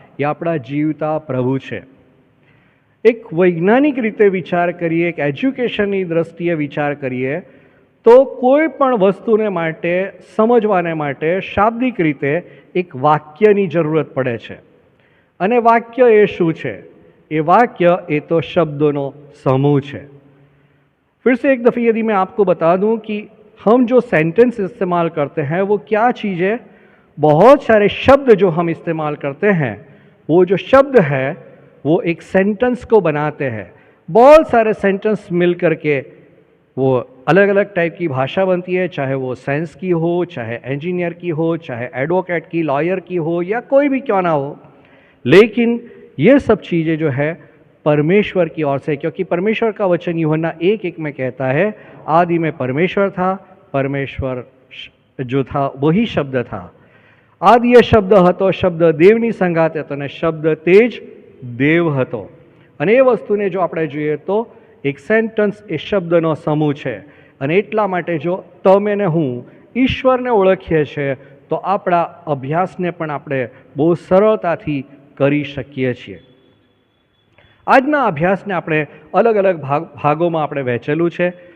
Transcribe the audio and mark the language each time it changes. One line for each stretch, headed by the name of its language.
Gujarati: એ આપણા જીવતા પ્રભુ છે. એક વૈજ્ઞાનિક રીતે વિચાર કરીએ, એક એજ્યુકેશનની દ્રષ્ટિએ વિચાર કરીએ તો કોઈ પણ વસ્તુને માટે સમજવાને માટે શાબ્દિક રીતે એક વાક્યની જરૂરત પડે છે. અને વાક્ય એ શું છે? એ વાક્ય એ તો
Hindi: शब्दों समूह है. फिर से एक दफ़े यदि मैं आपको बता दूं कि हम जो सेंटेंस इस्तेमाल करते हैं वो क्या चीज़ है. बहुत सारे शब्द जो हम इस्तेमाल करते हैं, वो जो शब्द है वो एक सेंटेंस को बनाते हैं. बहुत सारे सेंटेंस मिल करके वो अलग अलग टाइप की भाषा बनती है, चाहे वो साइंस की हो, चाहे इंजीनियर की हो, चाहे एडवोकेट की, लॉयर की हो, या कोई भी क्यों ना हो. लेकिन ये सब चीज़ें जो है परमेश्वर की ओर से, क्योंकि परमेश्वर का वचन यूहन्ना 1:1 में कहता है, आदि में परमेश्वर था, परमेश्वर जो था वही शब्द था, आदि ये शब्द
Gujarati: હતો, શબ્દ દેવની સંગાતે હતો અને શબ્દ તે જ દેવ હતો. અને એ વસ્તુને જો આપણે જોઈએ તો એક સેન્ટન્સ એ શબ્દનો સમૂહ છે. અને એટલા માટે જો તમે ને હું ઈશ્વરને ઓળખીએ છીએ તો આપણા અભ્યાસને પણ આપણે બહુ સરળતાથી કરી શકીએ છીએ. આજના અભ્યાસને આપણે અલગ અલગ ભાગોમાં આપણે વહેંચેલું છે.